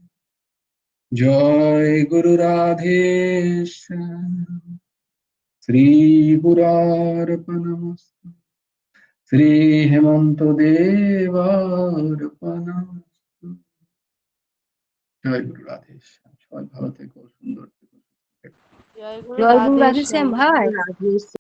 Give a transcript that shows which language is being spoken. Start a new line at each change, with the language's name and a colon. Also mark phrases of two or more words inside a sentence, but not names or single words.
Hindi: जय गुरु राधे श्याम।
Sanskrit: श्री गुरार्पणमस्तु, श्री हेमंत देवार्पणमस्तु।
Hindi: जय गुरु राधे श्याम।
Bangla: সবাই ভালো থেকো, সুন্দর থেকো। জয় গুরু জয় গুরু রাধে রাধে শ্যাম শ্যাম। ভাই। রাধে